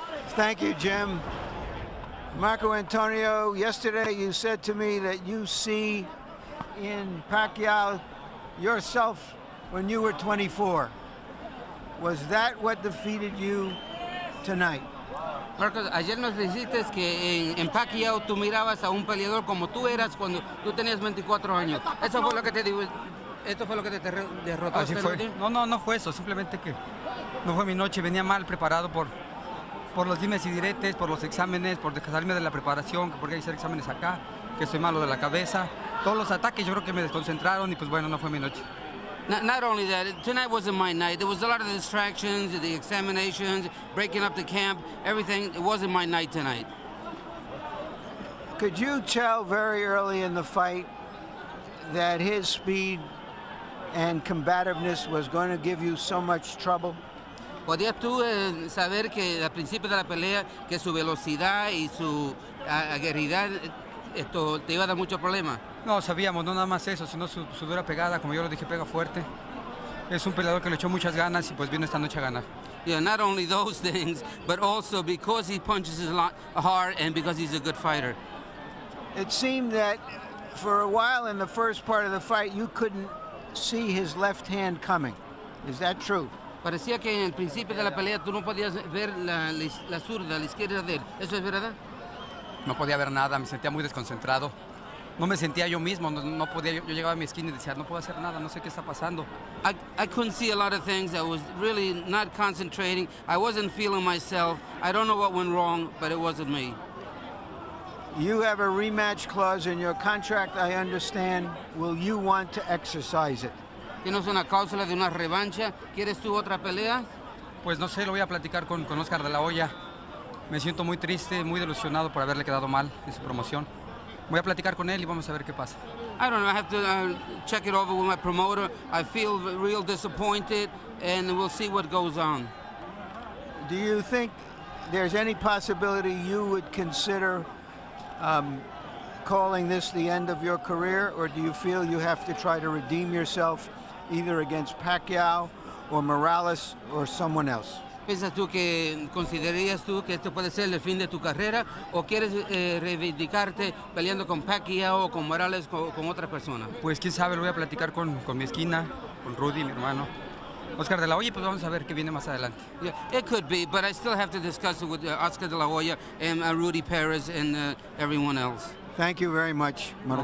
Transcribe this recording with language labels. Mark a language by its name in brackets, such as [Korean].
[English] Thank you, Jim. Marco Antonio, yesterday you said to me that you see in Pacquiao yourself when you were 24. Was that what defeated you tonight? [Spanish] Marcos, ayer nos dijiste que en Pacquiao tú mirabas a un peleador como tú eras cuando tú tenías 24 años. Eso fue lo que te digo. ¿Esto fue lo que te derrotó? Así fue. No fue eso. Simplemente que no fue mi noche. Venía mal preparado por los dimes y diretes, por los exámenes, por salirme de la preparación, porque hay que hacer exámenes acá, que soy malo de la cabeza. Todos los ataques yo creo que me desconcentraron y pues bueno, no fue mi noche. [English] Not only that, tonight wasn't my night. There was a lot of distractions, the examinations, breaking up the camp, everything. It wasn't my night tonight. Could you tell very early in the fight that his speed and combativeness was going to give you so much trouble? [Spanish] ¿Podías tú saber que al principio de la pelea que su velocidad y su aguerridad esto te iba a dar mucho problema? No, sabíamos, no nada más eso, sino su dura pegada, como yo lo dije, pega fuerte. Es un peleador que le echó muchas ganas y pues vino esta noche a ganar. [English] Yeah, not only those things, but also because he punches a lot hard and because he's a good fighter. It seemed that for a while in the first part of the fight, you couldn't see his left hand coming. Is that true? [Spanish] Parecía que en el principio de la pelea tú no podías ver la zurda, la izquierda de él. ¿Eso es verdad? no podía ver nada, me sentía muy desconcentrado. No me sentía yo mismo, no podía, yo llegaba a mi esquina y decía, no puedo hacer nada, no sé qué está pasando. [English] I couldn't see a lot of things. I was really not concentrating. I wasn't feeling myself. I don't know what went wrong, but it wasn't me. You have a rematch clause in your contract, I understand. Will you want to exercise it? [Spanish] ¿Tienes una cláusula de una revancha? ¿Quieres tú otra pelea? Pues no sé, lo voy a platicar con Oscar de la Hoya. Me siento muy triste, muy delusionado por haberle quedado mal en su promoción. Voy a platicar con él y vamos a ver qué pasa. [English] I don't know. I have to check it over with my promoter. I feel real disappointed, and we'll see what goes on. Do you think there's any possibility you would consider calling this the end of your career, or do you feel you have to try to redeem yourself either against Pacquiao or Morales or someone else? [Spanish] ¿Piensas tú considerarías tú que esto puede ser el fin de tu carrera o quieres reivindicarte peleando con Pacquiao o con Morales o con otra persona? Pues quién sabe, lo voy a platicar con mi esquina, con Rudy, mi hermano. Oscar de la Hoya, pues vamos a ver qué viene más adelante. [English] Yeah, it could be, but I still have to discuss it with Oscar de la Hoya and Rudy Perez and everyone else. Thank you very much, Marco